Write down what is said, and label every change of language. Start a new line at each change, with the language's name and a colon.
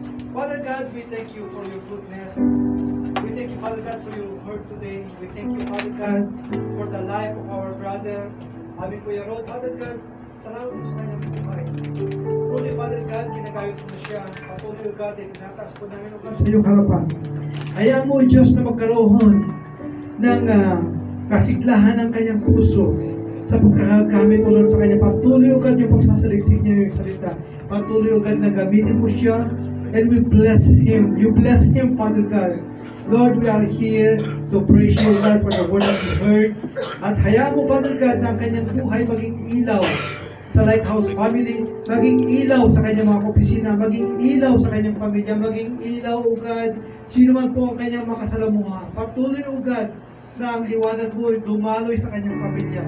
English: Father God, we thank you for your goodness. We thank you, Father God, for your word today. We thank you, Father God, for the life of our brother,
Filipino: aming Kuya Rod. Father God, salamat po sa kanyang buhay.
English: Truly, Father God,
Filipino: ginagayot mo siya. Patuloy, O God, ay tinataas po namin, O God, sa iyong harapan. Hayaan mo, Diyos, na magkaroon ng kasiglahan ng kanyang puso sa pagkakagamit, O Lord, sa kanya. Patuloy, O God, yung pagsasaliksik niya yung salita. Patuloy, O God, na gamitin mo siya,
English: and we bless him. You bless him, Father God. Lord, we are here to praise you, God, for the word that we heard.
Filipino: At hayaan mo, Father God, na ang kanyang buhay maging ilaw sa Lighthouse family, maging ilaw sa kanyang mga opisina, maging ilaw sa kanyang pamilya, maging ilaw, O God, sino man po ang kanyang makasalamuha. Patuloy, O God, na ang liwanag mo ay dumaloy sa kanyang pamilya.